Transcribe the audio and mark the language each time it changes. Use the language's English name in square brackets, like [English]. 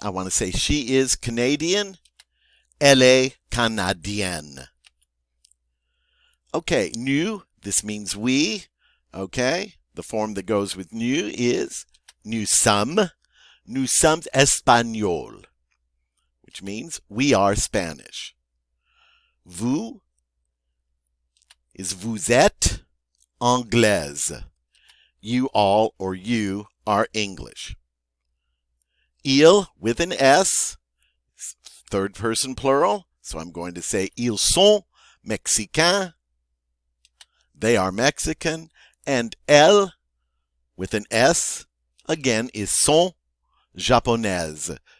[English] I want to say she is Canadian. [French] Elle est canadienne. [English] Okay, nous, this means we. Okay, the form that goes with nous is [French] nous sommes espagnols, [English] which means we are Spanish. [French] Vous is vous êtes anglaise. [English] You all or you are English. Il with an S, third person plural, so I'm going to say [French] ils sont mexicains. [English] They are Mexican. And elle, with an S, again, is [French] sont japonaises.